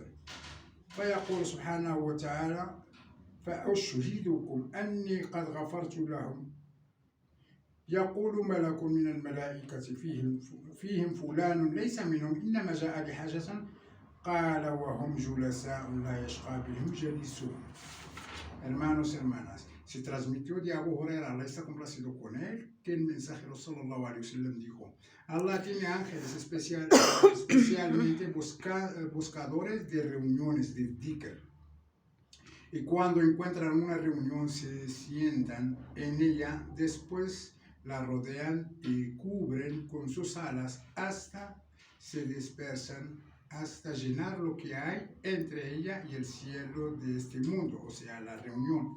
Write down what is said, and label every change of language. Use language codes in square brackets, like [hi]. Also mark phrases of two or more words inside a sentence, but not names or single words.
[ar] فيقول سبحانه وتعالى: فأشهدكم أني قد غفرت لهم. يقول ملك من الملائكة فيهم فلان ليس منهم إنما جاء لحاجة. قال: وهم جلساء لا يشقى بهم جليسهم. [es] Hermanos, hermanas, se transmitió de Abu Huraira, Allah está complacido con él, que el mensajero sallallahu [ar] عليه وسلم [es] dijo: Allah tiene ángeles especialmente buscadores de reuniones de dhikr, y cuando encuentran una reunión se sientan en ella, después la rodean y cubren con sus alas hasta se dispersan, hasta llenar lo que hay entre ella y el cielo de este mundo, o sea, la reunión.